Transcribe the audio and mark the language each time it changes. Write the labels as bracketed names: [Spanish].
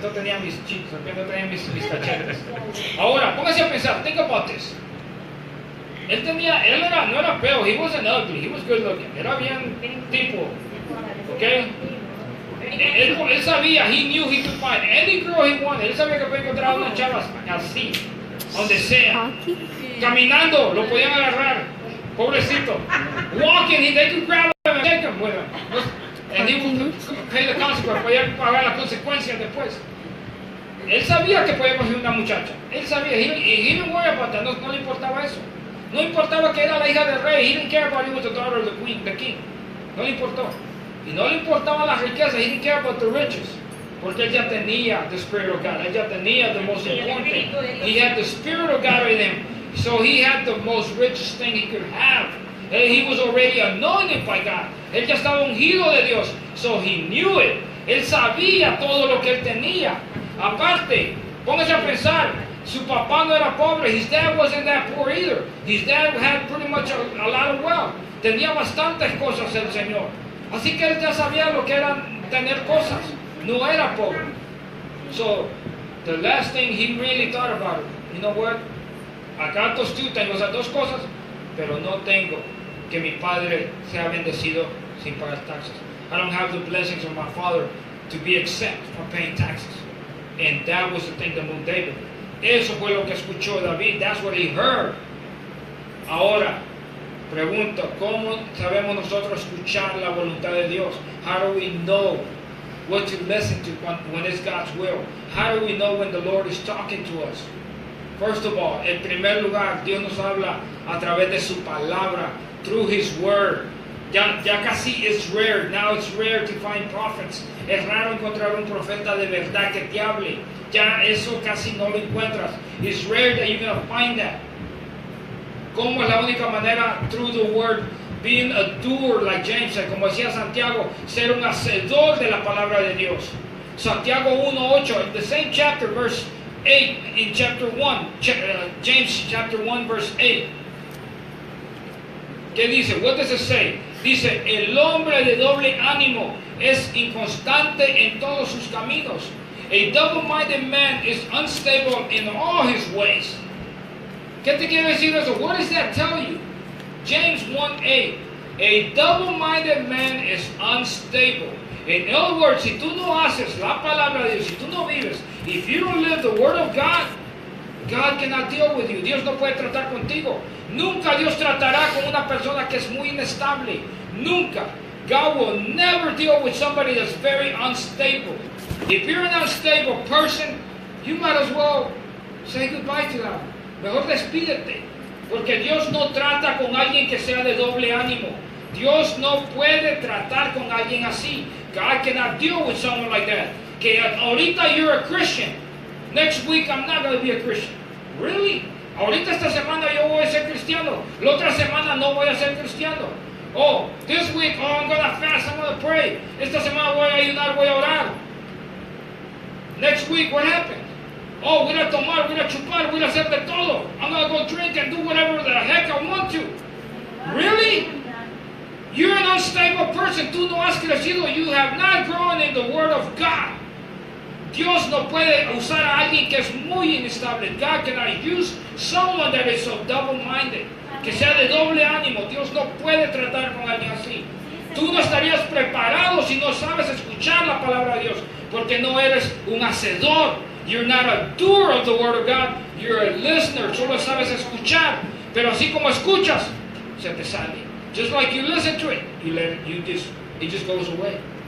[Spanish] No tenía mis cheeks. No tenía mis cachetes. Ahora, póngase a pensar. [English] Think about this. [Spanish] No era feo. [English] He wasn't ugly. He was good looking. [Spanish] Era bien tipo. Okay? Él sabía. [English] He knew he could find any girl he wanted. [Spanish] Él sabía que podía encontrar una chava así. Donde sea. Caminando. Lo podían agarrar. Pobrecito. Walking. [English] They could grab him and take him with him. And he would pay the consequence. [Spanish] Podía pagar las consecuencias después. Él sabía que podía conseguir una muchacha. Él sabía. [English] He didn't worry about that. [Spanish] No le importaba eso. No importaba que era la hija del rey. [English] He didn't care about it was the daughter of the king. [Spanish] No le importó. Y no le importaban las riquezas. [English] He didn't care about the riches. [Spanish] Porque él ya tenía [English] the Spirit of God. [Spanish] Él ya tenía [English] the most important thing. He had the Spirit of God in him. So he had the most richest thing he could have. He was already anointed by God. [Spanish] Él ya estaba ungido de Dios. [English] So he knew it. [Spanish] Él sabía todo lo que él tenía. Aparte, póngase a pensar. Su papá no era pobre. [English] His dad wasn't that poor either. His dad had pretty much a lot of wealth. [Spanish] Tenía bastantes cosas el Señor. Así que él ya sabía lo que era tener cosas. No era pobre. [English] So, the last thing he really thought about it. You know what? [Spanish] Acá tengo esas dos cosas, pero no tengo que mi padre sea bendecido sin pagar taxes. [English] I don't have the blessings of my father to be exempt from paying taxes. And that was the thing that moved David. [Spanish] Eso fue lo que escuchó David. [English] That's what he heard. [Spanish] Ahora, pregunto, ¿cómo sabemos nosotros escuchar la voluntad de Dios? [English] How do we know what to listen to when it's God's will? How do we know when the Lord is talking to us? First of all, [Spanish] en primer lugar, Dios nos habla a través de su palabra, [English] through His Word. [Spanish] Ya casi es [English] rare. Now it's rare to find prophets. [Spanish] Es raro encontrar un profeta de verdad que te hable. Ya eso casi no lo encuentras. [English] It's rare that you're going to find that. [Spanish] ¿Cómo es la única manera? [English] Through the Word. Being a doer, like James said, [Spanish] como decía Santiago, ser un hacedor de la palabra de Dios. [English] Santiago 1:8, the same chapter, verse 8, in chapter 1, James chapter 1, verse 8. [Spanish] ¿Qué dice? [English] What does it say? [Spanish] Dice, el hombre de doble ánimo es inconstante en todos sus caminos. [English] A double-minded man is unstable in all his ways. [Spanish] ¿Qué te quiere decir eso? [English] What does that tell you? James 1:8. A double-minded man is unstable. In other words, [Spanish] si tú no haces la palabra de Dios, si tú no vives, [English] if you don't live the word of God, God cannot deal with you. [Spanish] Dios no puede tratar contigo. Nunca Dios tratará con una persona que es muy inestable. Nunca. [English] God will never deal with somebody that's very unstable. If you're an unstable person, you might as well say goodbye to them. [Spanish] Mejor despídete. Porque Dios no trata con alguien que sea de doble ánimo. Dios no puede tratar con alguien así. [English] God cannot deal with someone like that. [Spanish] Que ahorita [English] you're a Christian. Next week I'm not going to be a Christian. Really? [Spanish] Ahorita esta semana yo voy a ser cristiano. La otra semana no voy a ser cristiano. [English] Oh, this week, oh, I'm going to fast, I'm going to pray. [Spanish] Esta semana voy a ayunar, voy a orar. [English] Next week, what happened? [Spanish] Oh, voy a tomar, voy a chupar, voy a hacer de todo. [English] I'm going to go drink and do whatever the heck I want to. Really? You're an unstable person. [Spanish] Tú no has crecido. [English] You have not grown in the Word of God. [Spanish] Dios no puede usar a alguien que es muy inestable. [English] God cannot use someone that is so double-minded. [Spanish] Que sea de doble ánimo. Dios no puede tratar con alguien así. Tú no estarías preparado si no sabes escuchar la palabra de Dios. Porque no eres un hacedor. [English] You're not a doer of the Word of God. You're a listener. [Spanish] Solo sabes escuchar. Pero así como escuchas, se te sale. [English] Just like you listen to it, it just goes away.